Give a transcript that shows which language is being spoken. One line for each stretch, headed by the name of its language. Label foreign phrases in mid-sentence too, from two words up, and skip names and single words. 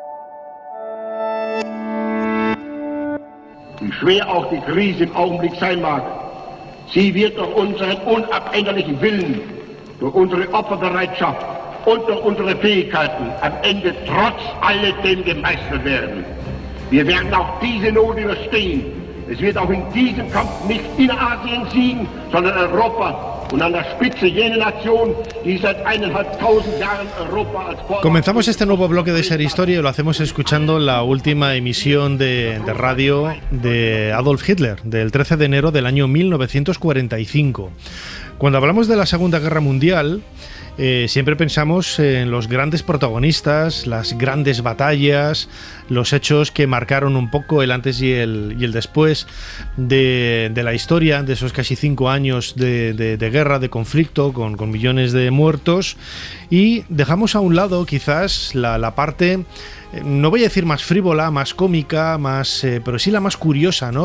German: Wie schwer auch die Krise im Augenblick sein mag, sie wird durch unseren unabänderlichen Willen, durch unsere Opferbereitschaft und durch unsere Fähigkeiten am Ende trotz alledem gemeistert werden. Wir werden auch diese Not überstehen. Es wird auch in diesem Kampf nicht Innerasien siegen, sondern Europa. Und an der Spitze jene Nation, die seit 1500 Jahren Europa als Vorbild.
Spanish: Comenzamos este nuevo bloque de Ser Historia y lo hacemos escuchando la última emisión de radio de Adolf Hitler, del 13 de enero del año 1945. Cuando hablamos de la Segunda Guerra Mundial, siempre pensamos en los grandes protagonistas, las grandes batallas, los hechos que marcaron un poco el antes y el después de la historia, de esos casi 5 años de guerra, de conflicto, con millones de muertos, y dejamos a un lado quizás la parte, no voy a decir más frívola, más cómica, pero sí la más curiosa, ¿no?